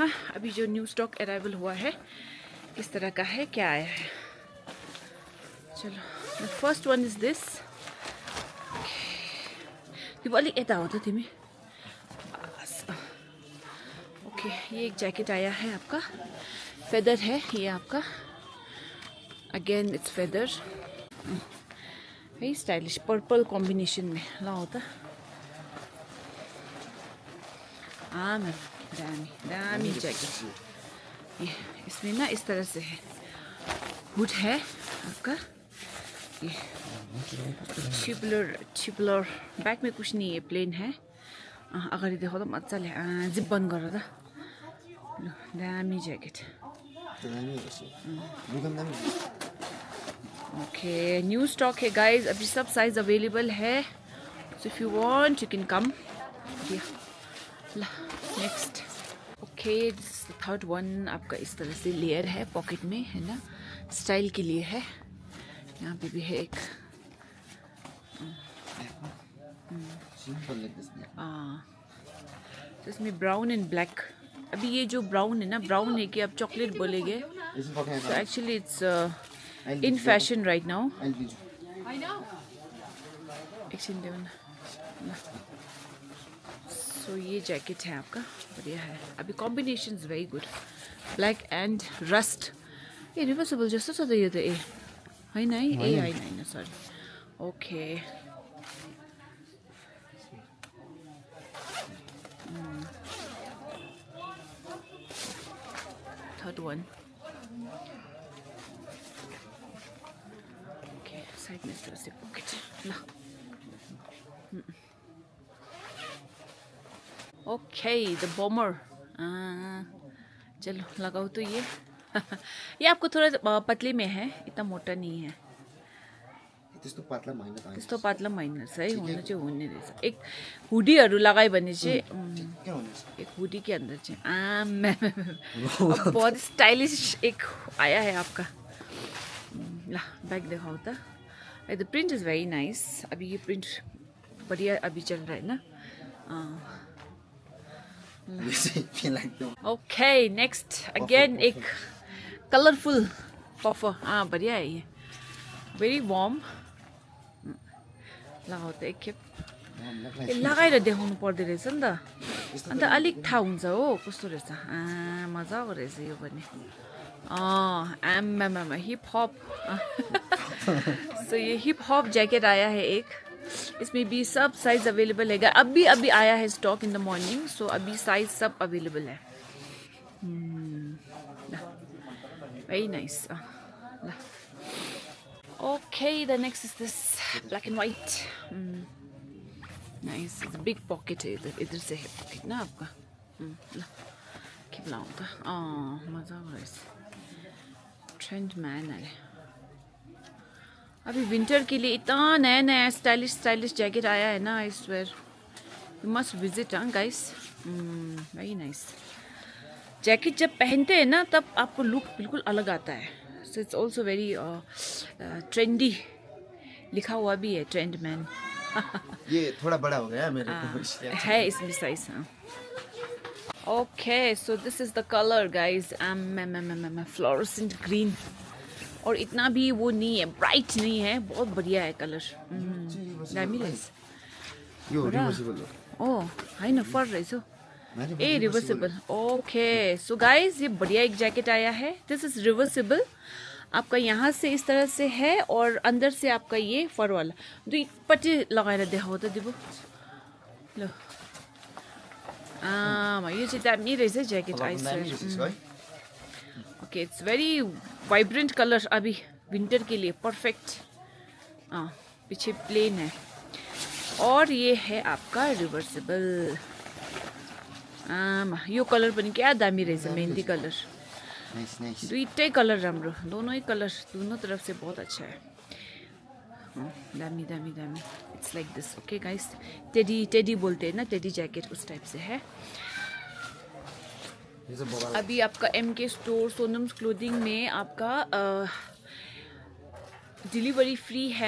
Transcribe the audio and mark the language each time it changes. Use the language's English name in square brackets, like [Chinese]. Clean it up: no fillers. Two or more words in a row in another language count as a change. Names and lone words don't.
[Hindi] हाँ, अभी जो [English] new stock arrival [Hindi] हुआ है किस तरह का है, क्या आया है। चलो, [English] the first one is this. [Nepali] अलिक यता हो त तिमी। [Hindi] ओके, ये एक जैकेट आया है आपका, फेदर है ये आपका। [English] again it's feather, very stylish, purple combination में। [Hindi] ला होता हाँ मैम, [Nepali] दामी दामी जैकेट। [Hindi] ये इसमें ना इस तरह से है, हुड है आपका। ये छिपलर बैक में कुछ नहीं है, प्लेन है। [Nepali] अगाडि देखो त मजाले जिप बन्द गरेर त ल, दामी ज्याकेट। [Hindi] ओके, [English] new stock [Hindi] है गाइस, अभी सब [English] size available [Hindi] है। [English] so if you want you can come. next, okay this is the third one. [Hindi] आपका इस तरह से लेयर है पॉकेट में, है ना, स्टाइल के लिए है। यहाँ पे भी है एक तो इसमें [English] brown and black. [Hindi] अभी ये जो ब्राउन है ना, ब्राउन है कि अब चॉकलेट बोलेंगे। [English] So actually it's in fashion right now. [Hindi] So ये जैकेट है आपका, बढ़िया है। [English] अभी combination is very good, black and rust. [Nepali] ए रिभर्सेबल जस्तो छ त यो त। ए होइन है, ए होइन सरी। [English] okay, third one. [Hindi] ओके, साइड में इस तरह से पॉकेट। [English] ला okay, the bomber. [Hindi] चलो लगाओ तो ये। ये आपको थोड़ा पतले में है, इतना मोटा नहीं है। [Nepali] त्यस्तो पातला महिना छ है, हुनु चाहिँ हुने रहेछ। एक हुडीहरू लगायो भने चाहिँ, [Hindi] एक हुडी के अंदर चाहिँ बहुत स्टाइलिश एक आया है आपका। ला बैग दिखाओ त। [English] the print is very nice. [Hindi] अभी ये प्रिंट बढ़िया अभी चल रहा है ना। ओके, [English] next again [Hindi] एक [English] colorful puffer. [Hindi] बढ़िया है ये, [English] very warm. [Nepali] लगाउ त एकखेप, लगाएर देखाउनु पर्दो रहेछ नि त, अन्त अलिक थाहा हुन्छ हो कस्तो रहेछ। मजाको रहेछ यो पनि। आम्मामा हिप हॉप। [Hindi] सो ये हिप हॉप जैकेट आया है एक, इसमें भी सब [English] size available [Hindi] है। अभी आया है [English] stock in the morning, [Hindi] सो अभी साइज सब अवेलेबल है। [English] very nice. Okay, the next is this black and white. Nice, it's a big pocket [Hindi] है इधर से है pocket ना आपका। क्या लाऊँ था? मजा आ रहा है। ट्रेंड मैन है। अभी विंटर के लिए इतना नया स्टाइलिश जैकेट आया है ना। [English] I swear you must visit guys, very nice. [Hindi] जैकेट जब पहनते हैं ना तब आपको लुक बिल्कुल अलग आता है। [English] So it's also very trendy, [Hindi] लिखा हुआ भी है ट्रेंड मैन। ये थोड़ा बड़ा हो गया मेरे को, है इसमें साइज। [English] okay, so this is the color guys, fluorescent green. [Hindi] और इतना भी वो नहीं है, ब्राइट नहीं है, बहुत बढ़िया है कलर। [Nepali] दामी रहेछ। यो रिभर्सिबल हो। ओ होइन फर रहेछ हौ। ए रिवर्सिबल, ओके। [Hindi] सो गाइज ये बढ़िया एक जैकेट आया है। [English] this is reversible. [Hindi] आपका यहाँ से इस तरह से है और अंदर से आपका ये फर वाला [Nepali] दुईपट्टि लगाएर देखाऊ त दिबु ल। यो चाहिँ दामी रहेछ ज्याकेट आइस। [English] okay it's very vibrant color, [Hindi] अभी विंटर के लिए परफेक्ट। पीछे प्लेन है और ये है आपका रिवर्सिबल। [Nepali] यो कलर पनि क्या दामी रहेछ, मेहंदी कलर। दुईटै कलर राम्रो, [Hindi] दोनों ही कलर दोनों तरफ से बहुत अच्छा है। [Nepali] दामी दामी दामी। [English] it's like this. okay guys, [Hindi] टेडी टेडी बोलते हैं ना, [English] teddy jacket [Hindi] उस टाइप से है। अभी आपका MK स्टोर सोनम्स क्लोथिंग में आपका [English] delivery free [Hindi] है।